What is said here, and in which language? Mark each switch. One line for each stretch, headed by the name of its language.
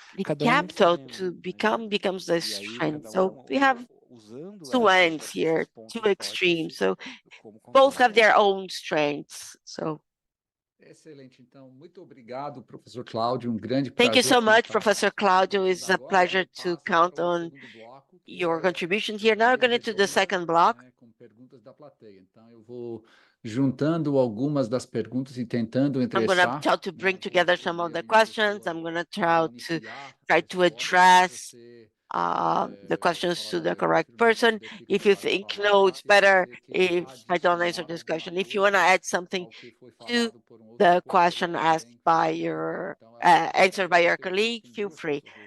English: The capital to become becomes the strength. So we have two ends here, two extremes. So both have their own strengths. So
Portuguese: excelente, então, muito obrigado, professor Cláudio, grande prazer.
English: Thank you so much, Professor Cláudio. It's a pleasure to count on your contribution here. Now we're going to the second block.
Portuguese: Com perguntas da plateia. Então eu vou juntando algumas das perguntas e tentando
English: I'm going to try to bring together some of the questions. I'm going to try to address the questions to the correct person. If you think, no, it's better if I don't answer this question. If you want to add something to the question asked by your, answered by your colleague, feel free.